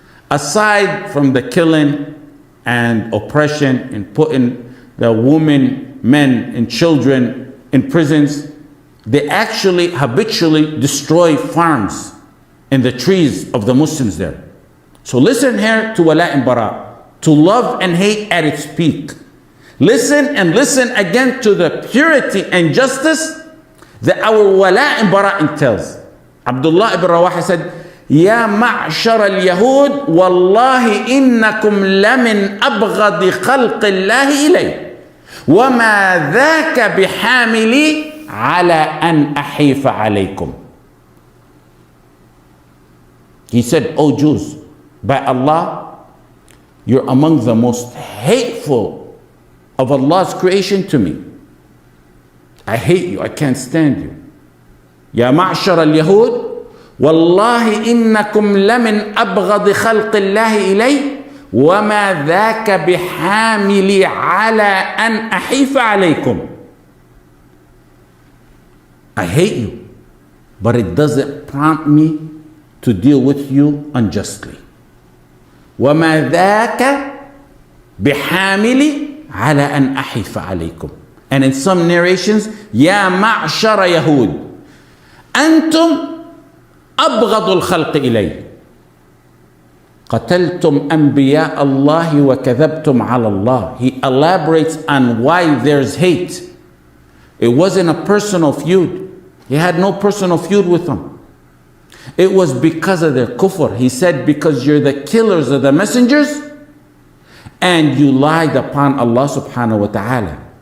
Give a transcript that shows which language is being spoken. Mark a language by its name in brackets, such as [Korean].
[English] Aside from the killing and oppression and putting the women, men, and children in prisons, they actually habitually destroy farms and the trees of the Muslims there. So listen here to Walāa and Barāa, to love and hate at its peak. Listen and listen again to the purity and justice that our Walāa and Barāa entails. Abdullah ibn Rawaha said, [Arabic] يا معشر اليهود والله إنكم لمن أبغض خلق الله إلي وما ذاك بحاملي على أن أحيف عليكم. [English] He said, O Jews, by Allah, you're among the most hateful of Allah's creation to me. I hate you, I can't stand you. [Arabic] يا معشر اليهود والله إنكم لمن أبغض خلق الله إلي وما ذاك بحاملي على أن أحيف عليكم. [English] I hate you, but it doesn't prompt me to deal with you unjustly. [Arabic] وما ذاك بحاملي على أن أحيف عليكم. [English] And in some narrations, [Arabic] يا معشر يهود أنتم أبغض الخلق إلي قتلتم أنبياء الله وكذبتم على الله. [English] He elaborates on why there's hate. It wasn't a personal feud. He had no personal feud with them. It was because of their kufr. He said, because you're the killers of the messengers and you lied upon Allah subhanahu wa ta'ala.